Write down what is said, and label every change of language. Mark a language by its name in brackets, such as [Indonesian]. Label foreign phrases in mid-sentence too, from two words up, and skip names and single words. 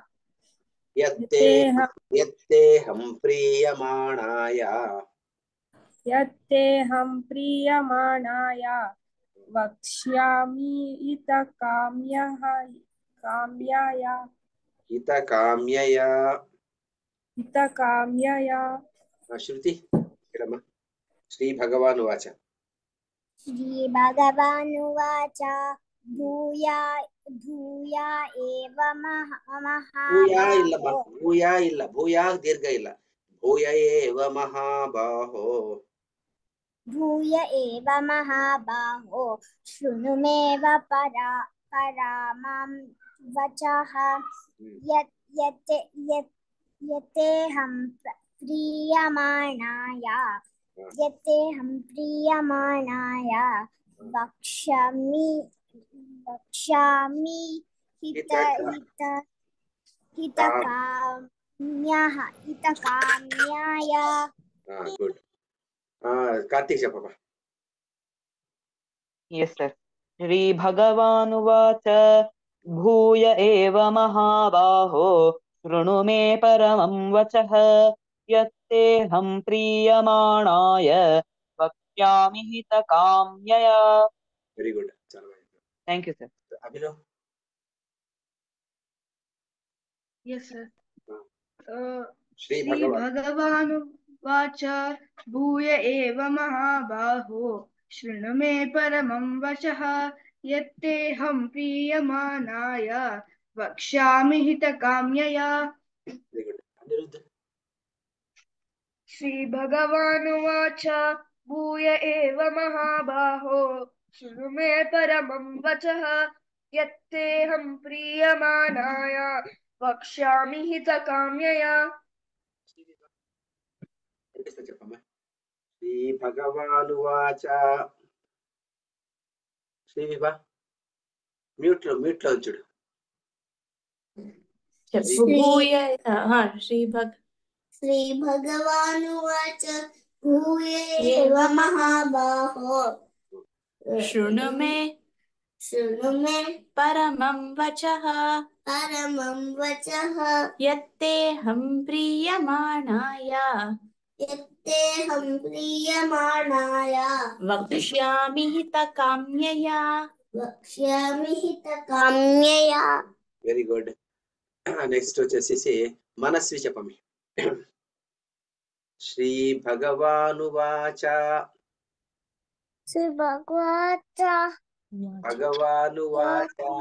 [Sanskrit] యత్తేహం ప్రియమాణాయ వక్ష్యామి హితకామ్యయా. శృతి ಹೇಳಮ್ಮ. శ్రీ భగవాను వాచ श्रीभगवानुवाच भूय एव महाबाहो [Kannada] ಭೂಯಾ ದೀರ್ಘ ಇಲ್ಲ. [Sanskrit] ಭೂಯ ಏವ ಮಹಾಬಾಹೋ भूय एव महाबाहो शृणु मे परामं वचः। यतेऽहं प्रीयमाणाय वक्ष्यामि हितकाम्यया। [Telugu] గుడ్. కార్తీక్ చెప్పమ్మా. [English] Yes, sir. [Sanskrit] श्रीभगवानुवाच भूय एव महाबाहो शृणु मे परमं वचः। यत्तेऽहं प्रीयमाणाय वक्ष्यामि हितकाम्यया। [English] Very good. [Telugu] చాలా బాగుంది. [English] Thank you, sir. [Telugu] అభినవ్. [English] Yes, sir. [Sanskrit] శ్రీ భగవాన్ श्रीभगवानुवाच भूय एव महाबाहो शृणु मे परमं वचः। यत्तेऽहं प्रीयमाणाय वक्ष्यामि हितकाम्यया। [English] Very good. [Telugu] అనిరుద్ధ్. [Sanskrit] श्रीभगवानुवाच भूय एव महाबाहो शृणु मे परमं वचः। यत्तेऽहं प्रीयमाणाय वक्ष्यामि हितकाम्यया। [Telugu] చెప్పమ్మా. [Sanskrit] శ్రీ భగవాను వాచ. [Telugu] శ్రీ విభా మ్యూట్ లో ఉంచుడు. [Sanskrit] श्रीभगवानुवाच भूय एव महाबाहो शृणु मे परमं वचः। यत्तेऽहं प्रीयमाणाय वक्ष्यामि हितकाम्यया। [English] Very good. [Telugu] నెక్స్ట్ వచ్చేసి మనస్వి చెప్పమి. [Sanskrit] శ్రీ భగవాను వాచ భగవాను వాచ